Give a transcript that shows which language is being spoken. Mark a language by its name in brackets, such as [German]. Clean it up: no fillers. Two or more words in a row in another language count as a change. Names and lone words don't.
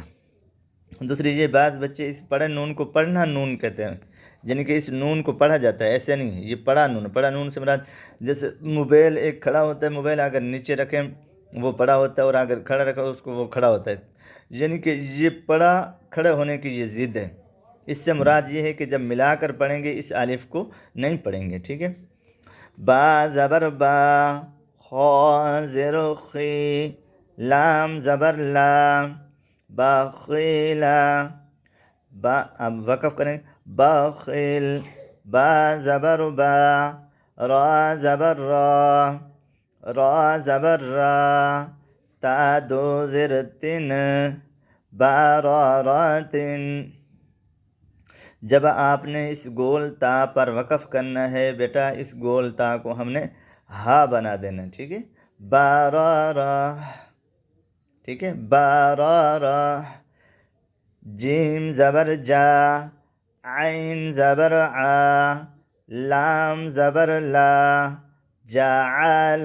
[Urdu] دوسری یہ بعض بچے اس پڑھے نون کو پڑھنا نون کہتے ہیں، یعنی کہ اس نون کو پڑھا جاتا ہے، ایسے نہیں ہے، یہ پڑھا نون سے مراد جیسے موبائل ایک کھڑا ہوتا ہے، موبائل اگر نیچے رکھیں وہ پڑھا ہوتا ہے، اور اگر کھڑا رکھا اس کو وہ کھڑا ہوتا ہے، یعنی کہ یہ پڑھا کھڑے ہونے کی یہ ضد ہے۔ اس سے مراد یہ ہے کہ جب ملا کر پڑھیں گے اس الف کو نہیں پڑھیں گے، ٹھیک ہے۔ با زبر با، خو زر خی، لام زبر لام، باخیلا، با، اب وقف کریں، باخیل، با زبر با، را زبر را، را زبر را، تا دو زر تن، باراراتن۔ جب آپ نے اس گول تا پر وقف کرنا ہے بیٹا، اس گول تا کو ہم نے ہا بنا دینا، ٹھیک ہے۔ بارارا، ٹھیک ہے، بارارا۔ جیم زبر جا، عین زبر آ، لام زبر لا، جعل۔